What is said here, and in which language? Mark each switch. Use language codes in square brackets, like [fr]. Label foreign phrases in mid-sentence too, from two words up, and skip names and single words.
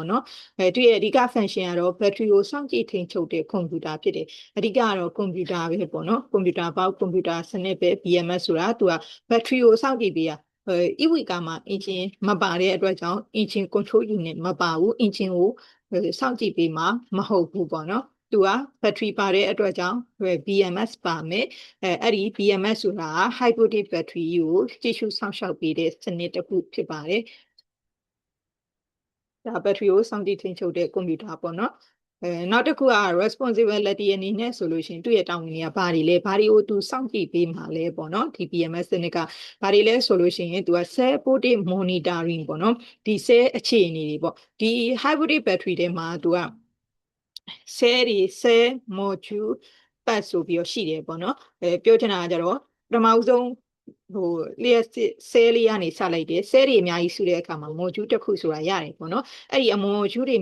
[my] နော်သူ့ရဲ့အဓိက function ကတော့ battery ကိုစောင့်ကြည့်ထိန်းချုပ်တဲ့ computer ဖြစ်တယ်အဓိကကတော့ computer ပဲပေါ့နော် computer ပေါက် computer စနစ်ပဲ BMS ဆိုတာသူက battery ကိုစောင့်ကြည့်ပေးရEV ကမှာ engine မပါတဲ့အတွက်ကြောင့် [en] engine control unit [my] မပါဘူး engine ကိုစောင့်ကြည့်ပေးမှာမဟုတ်ဘူးပေါ့နော်သူက battery ပါတဲ့အတွက်ကြောင့် BMS ပါမယ်အဲ့ဒီ BMS ဆိုတာ [en] high-voltage battery [my] ကိုကြည့်ရှုစောင့်ရှောက်ပေးတဲ့စနစ်တစ်ခုဖြစ်ပါတယ် ဒါ battery ကိုစောင့်ကြည့်ထိန်းချုပ်တဲ့ computer ပေါ့နော်နောက်တစ်ခုက responsibility အနေနဲ့ဆိုလို့ရှိရင်သူ့ရဲ့တာဝန်တွေကဘာတွေလဲဘာတွေကိုသူစောင့်ကြည့်ပေးမှာလဲပေါ့နော်ဒီ BMS စနစ်ကဘာတွေလဲဆိုလို့ရှိရင်သူက [en] cell voltage monitoring [my] ပေါ့နော်ဒီ cell အခြေအနေတွေပေါ့ဒီ [en] high voltage battery [my] ထဲမှာသူက cell တွေ [en] cell module [my] ပတ်ဆိုပြီးတော့ရှိတယ်ပေါ့နော်ပြောချင်တာကကြတော့ပထမဦးဆုံးလျှက်ဆဲလေးကနေစလိုက်တယ်ဆဲတွေအများကြီးစုတဲ့အခါမှာ module တစ်ခုဆိုတာရတယ်ပေါ့နော်အဲ့ဒီ module တွေအ